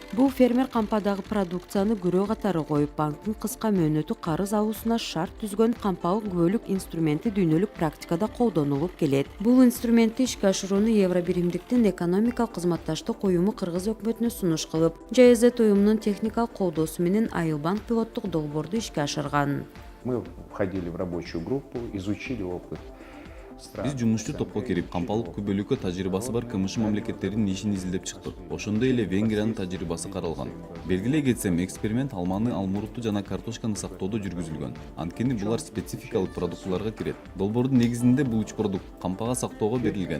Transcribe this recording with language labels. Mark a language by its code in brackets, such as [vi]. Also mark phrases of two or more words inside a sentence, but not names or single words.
[ky] Бул фермер кампадагы продукцияны көрө катары коюп, банктын кыска мөөнөтү карыз алуусуна шарт түзгөн кампалык күбөлүк инструменти дүйнөлүк практикада колдонулуп келет. Бул инструментти ишке ашырууну Евро биримдиктин экономикалык кызматташтык уюму Кыргыз өкмөтүнө сунуш кылып, ЖЭЗ уюмунун техникалык колдоосу менен Айылбанк пилоттук долбоорду ишке ашырган. [ru] Мы входили в рабочую группу, изучили опыт. [ky] Биз жумушчу топко кирип, кампалык күбөлүккө тажрыйбасы бар КМШ мамлекеттеринин ишин изилдеп чыктык. Ошондой эле Венгриянын тажрыйбасы каралган. Белгилей кетсем, эксперимент алманы, алмуруту жана картошканы сактоодо жүргүзүлгөн. Анткени булар спецификалык продуктыларга кирет. Долбоордун негизинде бул үч продукт кампага сактоого берилген.